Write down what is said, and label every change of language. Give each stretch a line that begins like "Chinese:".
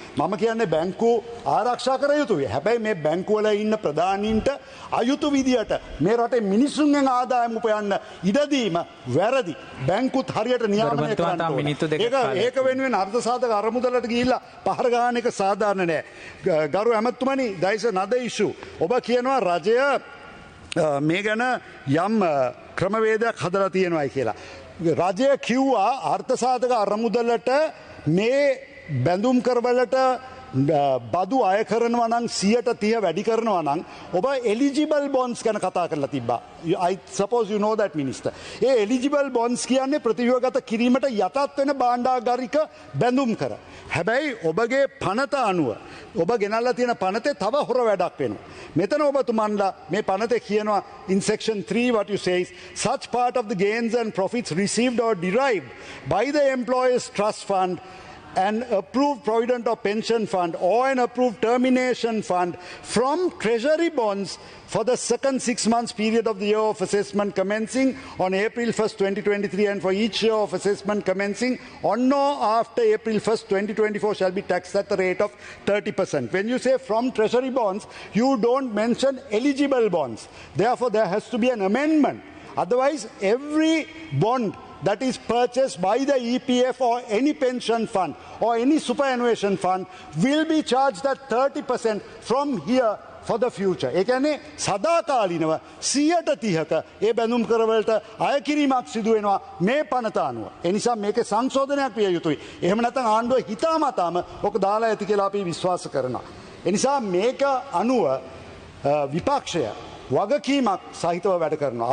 Sinhala: මම කියන්නේ බැංකු ආරක්ෂා කර යුතුයි. හැබැයි මේ බැංකුවල ඉන්න ප්‍රධානීන්ට අයුතු විදියට මේ රටේ මිනිසුන්ගෙන් ආදායම් උපයන්න ඉඩ දීම වැරදි. බැංකුත් හරියට නියාමනය කරන්න ඕනේ. ඒක වෙනුවෙන් අර්ථසාධක අරමුදලට ගිහිල්ලා පහර ගන්න එක සාධාරණ නෑ. ගරු ඇමතුමනි,
English: there is another issue.
Sinhala: ඔබ කියනවා රජය මේ ගැන යම් ක්‍රමවේදයක් හදලා තියෙනවායි කියලා. රජය කිව්වා අර්ථසාධක අරමුදලට මේ බැඳුම් කරවලට බදු අය කරනවා නම් 130 වැඩි කරනවා නම් ඔබ eligible bonds ගැන කතා කරලා තිබ්බා.
English: I suppose you know that minister.
Sinhala: A eligible bonds කියන්නේ ප්‍රතිව්‍යුහගත කිරීමට යටත් වෙන භාණ්ඩාගාරික බැඳුම් කර. හැබැයි ඔබගේ පනත අනුව ඔබ ගෙනල්ලා තියෙන පනතේ තව හොර වැඩක් වෙනවා.
English: මෙතන ඔබතුමන්ලා මේ පනතේ කියනවා in section 3 what you say is such part of the gains and profits received or derived by the employer's trust fund an approved provident or pension fund or an approved termination fund from treasury bonds for the second 6 months period of the year of assessment commencing on April 1st 2023 and for each year of assessment commencing on or after April 1st 2024 shall be taxed at the rate of 30%. When you say from treasury bonds, you don't mention eligible bonds. Therefore there has to be an amendment. Otherwise every bond that is purchased by the EPF or any pension fund or any superannuation fund will be charged at 30% from here for the future.
Sinhala: ඒ කියන්නේ සදාකාලිනව 130ක ඒ බැඳුම් කරවලට අය කිරීමක් සිදු වෙනවා මේ පනත අනුව. ඒ නිසා මේකේ සංශෝධනයක් විය යුතුයි. එහෙම නැත්නම් ආණ්ඩුව හිතාමතාම ඔක දාලා ඇති කියලා අපි විශ්වාස කරනවා. ඒ නිසා මේක අනුව විපක්ෂය වගකීමක් සහිතව වැඩ කරනවා.